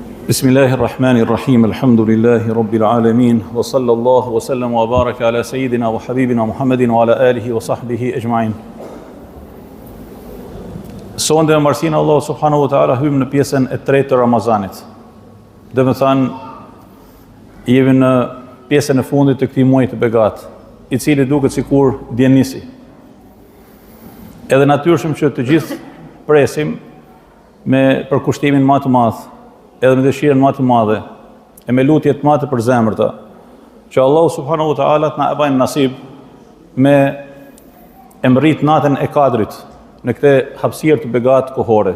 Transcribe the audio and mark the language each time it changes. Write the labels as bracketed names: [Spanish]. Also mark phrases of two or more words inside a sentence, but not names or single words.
[Arabic] بسم الله الرحمن الرحيم، الحمد لله رب العالمين، وصلى الله وسلم وبارك على سيدنا وحبيبنا محمد وعلى آله وصحبه أجمعين. [Albanian] Sonde me marsinë Allah [Arabic] سبحانه وتعالى [Albanian] hym në pjesën e tretë të Ramazanit. Dhe më thanë, jemi në pjesën e fundit të këtij muaji të begat, i cili duket sikur vjen nisi. Edhe natyrshëm që të gjithë presim me përkushtimin më të madh, edhe me dëshirën më të madhe, e me lutjet më të përzemërta, që Allahu [Arabic] سبحانه وتعالى [Albanian] të na e bajnë nasib me emrit natën e Kadrit në këtë hapësirë të begatë kohore.